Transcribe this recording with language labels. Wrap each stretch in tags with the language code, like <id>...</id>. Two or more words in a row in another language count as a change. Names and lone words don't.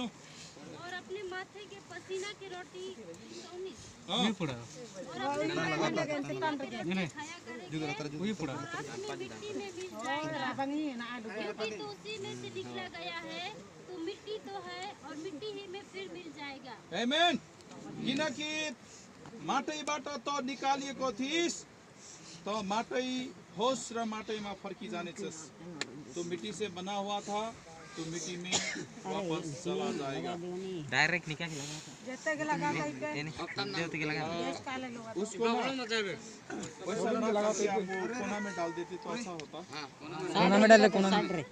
<hi>और अपने माथे के पसीना की रोटी 19 हाँ और अपने माथे के पसीना की रोटी खाया करेंगे और अपनी मिट्टी में मिल जाएगा क्योंकि तो उसी में से निकला गया है तो मिट्टी तो है और मिट्टी ही में फिर मिल जाएगा</hi> <ne>आमेन किनकि माटैबाट त निकालिएको थिइस् त माटै होस् र माटैमा फर्की जानेछस्</ne> <hi>तो मिट्टी से बना हुआ था तो मिट्टी में वापस चला जाएगा डायरेक्ट निकाल के लगा उसको वैसा ना करके आप कोना में डाल देते तो अच्छा होता कोना में डाले कोना में</hi>